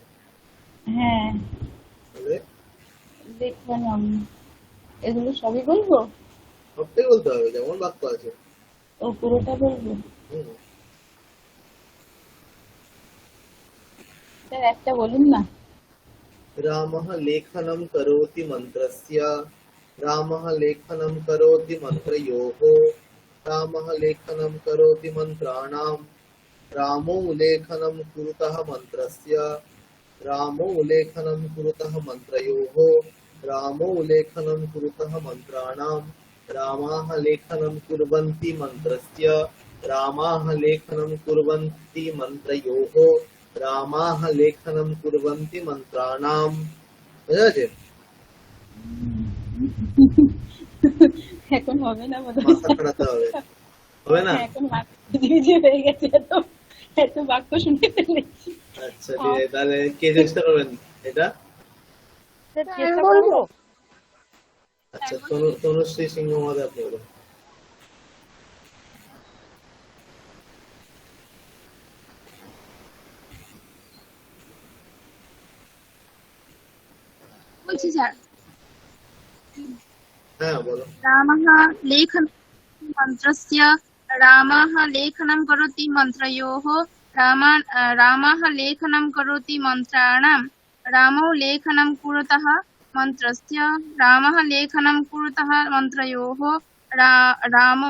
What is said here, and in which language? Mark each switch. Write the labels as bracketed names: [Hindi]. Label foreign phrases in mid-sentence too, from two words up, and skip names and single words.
[Bangla] হ্যাঁ তাহলে লেখনম, এগুলো সবই বলবো? সবটাই বলতে হবে, যেমন বাক্য আছে। ও পুরোটা বলবো? হুম। স্যার একটা বলুন না। [Sanskrit] रामः लेखनं करोति मन्त्रस्य, रामः लेखनं करोति मन्त्रयोः, रामः लेखनं करोति मन्त्राणां, रामो लेखनं कुरुतः मन्त्रस्य, रामो लेखनं कुरुतः मन्त्रयोः, रामो लेखनं कुरुतः मन्त्राणां, रामाः लेखनं कुर्वन्ति मन्त्रस्य, रामाः लेखनं कुर्वन्ति मन्त्रयोः, রামাহ লেখনম কুর্বন্তি মন্ত্রাণাম। [Bangla] বুঝা গেছে? এখন হবে না বোধহয়। মাথা খাটাতে হবে, হবে না? এখন বাক্য ভিজে হয়ে গেছে, এত বাক্য শুনে ফেলেছি। আচ্ছা ঠিক আছে, তাহলে কে চেষ্টা করবেন এটা? চেষ্টা করবো। আচ্ছা, তনুশ্রী সিংহ মহোদয় আপনি বলুন। বলছি স্যার। হ্যাঁ বলো। [Sanskrit] রামः লেখন মন্ত্রस्य, রামः লেখनं কरोति মন্ত্রয়োः, রামः লেখनं কरोति মন্ত্রাणां, রামো লেখनं কুরুতः মন্ত্রस्य, রামः লেখनं কুরুতः মন্ত্রয়োः, রামো